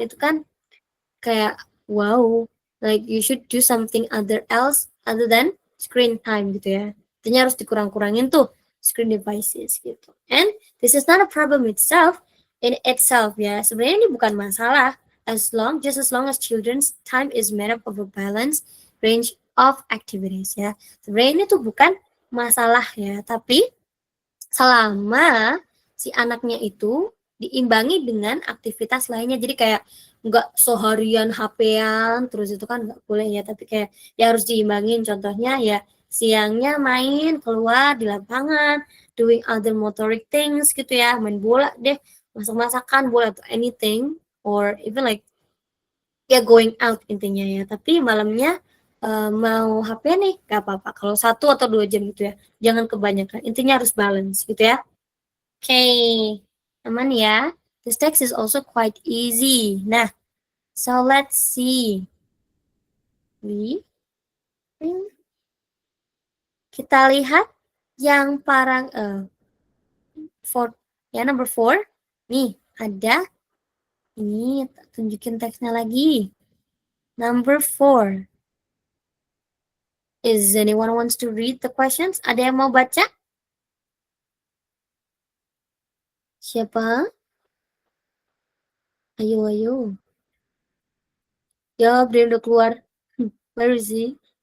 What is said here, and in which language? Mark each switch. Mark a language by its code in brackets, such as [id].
[id] Itu kan kayak [en] wow, like you should do something other than screen time gitu ya. [id] Artinya harus dikurang-kurangin tuh screen devices gitu. [en] And this is not a problem in itself ya. [id] Sebenarnya ini bukan masalah [en] just as long as children's time is made up of a balanced range of activities ya. [id] Sebenarnya ini tuh bukan masalah ya, tapi selama si anaknya itu diimbangi dengan aktivitas lainnya. Jadi kayak nggak seharian HP-an terus itu kan nggak boleh ya, tapi kayak ya harus diimbangin. Contohnya ya siangnya main keluar di lapangan, [en] doing other motoric things [id] gitu ya, main bola deh, masak-masakan bola atau anything, [en] or even like [id] ya going out intinya ya. Tapi malamnya mau HP nih gak apa-apa. Kalau 1 atau 2 jam gitu ya, jangan kebanyakan. Intinya harus balance gitu ya. Okay, aman ya. [en] This text is also quite easy. Nah, so let's see. [id] Kita lihat yang parang number 4. Nih, ada ini tunjukin teksnya lagi. [en] Number 4. Is anyone wants to read the questions? [id] Ada yang mau baca? Siapa? Ayo. Ya, Brian udah keluar. [en] Where is he?